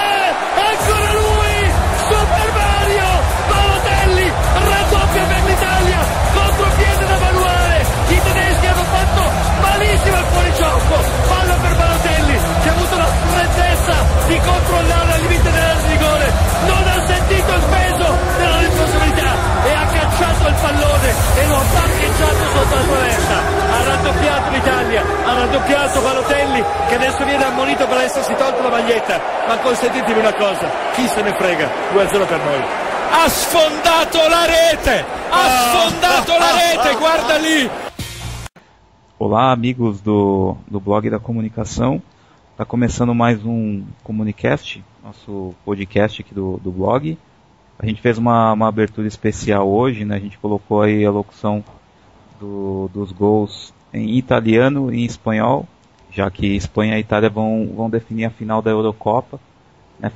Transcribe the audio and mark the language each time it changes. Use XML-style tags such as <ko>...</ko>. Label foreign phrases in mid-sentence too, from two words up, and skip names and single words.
<it>Eccolo lui, Super Mario Balotelli, raddoppia per l'Italia, contropiede da Manuale, i tedeschi hanno fatto malissimo il fuorigioco, palla per Balotelli, che ha avuto la freddezza di controllare al limite dell'area di rigore, non ha sentito il peso della responsabilità e ha cacciato il pallone e lo ha parcheggiato sotto la traversa. Ha raddoppiato l'Italia, ha raddoppiato Balotelli, che adesso viene ammonito per essersi tolto la maglietta, ma consentitemi una cosa, chi se ne frega, 2-0 per noi. Ha sfondato la rete, guarda lì.</it> <pt>Olá, amigos do blog da comunicação. Está começando mais um Comunicast, nosso podcast aqui do blog. A gente fez uma abertura especial hoje, né? A gente colocou aí a locução dos gols em italiano e em espanhol, já que Espanha e Itália vão definir a final da Eurocopa, né?</pt>